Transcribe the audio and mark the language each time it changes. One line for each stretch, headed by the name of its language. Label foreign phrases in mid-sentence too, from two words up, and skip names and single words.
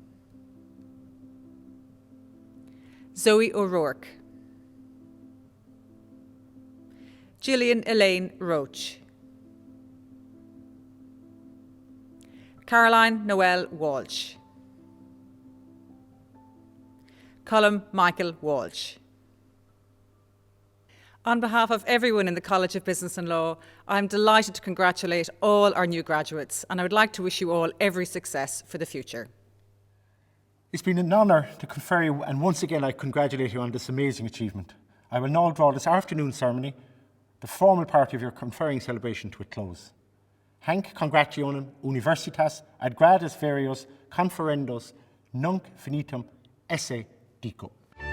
English: Zoe O'Rourke. Gillian Elaine Roach. Caroline Noel Walsh. Colm Michael Walsh. On behalf of everyone in the College of Business and Law, I'm delighted to congratulate all our new graduates, and I would like to wish you all every success for the future. It's been an honour to confer you, and once again I congratulate you on this amazing achievement. I will now draw this afternoon ceremony, the formal part of your conferring celebration, to a close.
Latin: Hanc congrationem universitas ad grades verios conferendos nunc finitum esse dico.